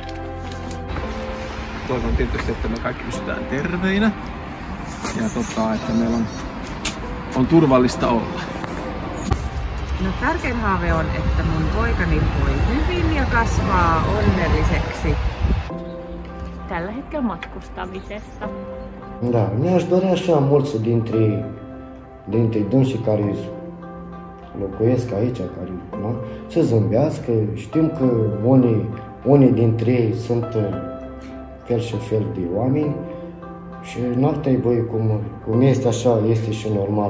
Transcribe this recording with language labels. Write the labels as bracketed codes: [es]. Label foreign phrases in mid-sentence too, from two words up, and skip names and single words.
[fi] Toivon tietysti, että me kaikki pysytään terveinä ja että meillä on turvallista olla. No, tärkein haave on, että mun poikani voi hyvin ja kasvaa onnelliseksi. Tällä hetkellä matkustamisesta. [ro] Da, mi-aș dori așa mulți dintre dânsii care locuiesc aici, care, nu? Să zâmbească. Știm că unii dintre ei sunt fel și fel de oameni și n-ar trebui cum este așa, este și normalul.